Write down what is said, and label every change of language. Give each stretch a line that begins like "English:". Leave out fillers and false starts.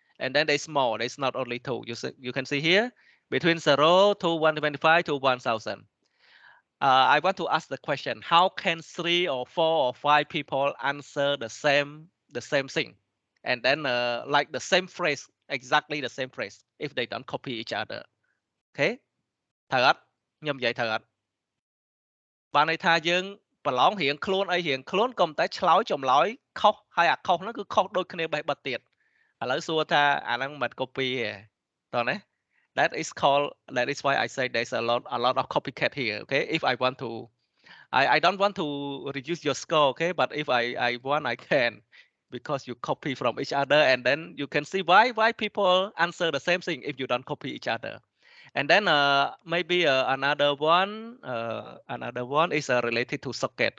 English: And then there's more, there's not only two. You can see here between 0 to 125 to 1000. I want to ask the question: how can 3 or 4 or 5 people answer the same thing, and then like the same phrase, exactly the same phrase, if they don't copy each other?
Khmer: Okay, ត្រូវអត់ខ្ញុំនិយាយត្រូវអត់បានន័យថាយើងប្រឡងរៀងខ្លួនអីរៀងខ្លួនកុំតែឆ្លើយចម្លើយខុសហើយអាខុសហ្នឹងគឺខុសដូចគ្នាបេះបិទទៀតឥឡូវសួរថាអាហ្នឹងមិន copy ទេតោះណា
English: that is why I say there's a lot of copycat here. Okay, if I want to I don't want to reduce your score, okay? But if I want, I can, because you copy from each other, and then you can see why people answer the same thing if you don't copy each other. And then maybe another one is related to socket.